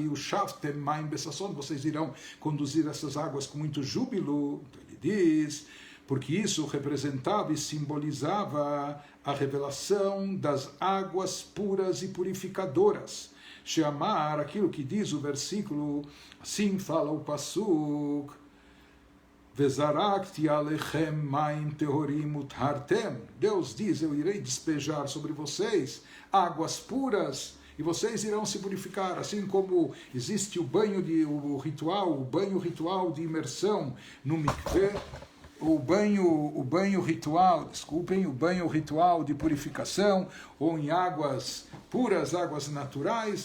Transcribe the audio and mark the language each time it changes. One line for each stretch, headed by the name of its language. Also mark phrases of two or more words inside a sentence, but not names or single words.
Portuguese: E o
Hebrew: שאבתם מים בששון,
Portuguese: vocês irão conduzir essas águas com muito júbilo. Então ele diz, porque isso representava e simbolizava a revelação das águas puras e purificadoras. Sheamar, aquilo que diz o versículo, assim fala o Pasuk,
Hebrew: וזרקתי עליכם מים טהורים וטהרתם.
Portuguese: Deus diz, eu irei despejar sobre vocês águas puras e vocês irão se purificar, assim como existe o banho ritual de imersão no mikveh, o banho ritual de purificação, ou em águas puras, águas naturais.